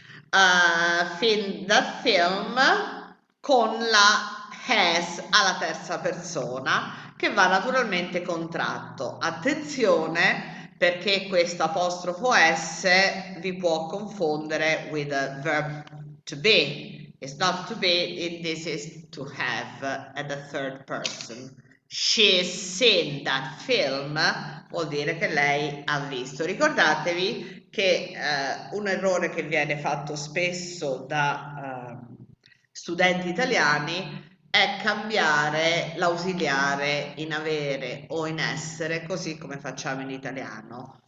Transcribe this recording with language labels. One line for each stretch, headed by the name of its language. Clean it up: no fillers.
Italian: That film con la has alla terza persona che va naturalmente contratto. Attenzione perché questo apostrofo s vi può confondere
English: with a verb to be. It's not to be, this is to have at the third person. She's seen that film
Italian: vuol dire che lei ha visto. Ricordatevi che un errore che viene fatto spesso da studenti italiani è cambiare l'ausiliare in avere o in essere, così come facciamo in italiano.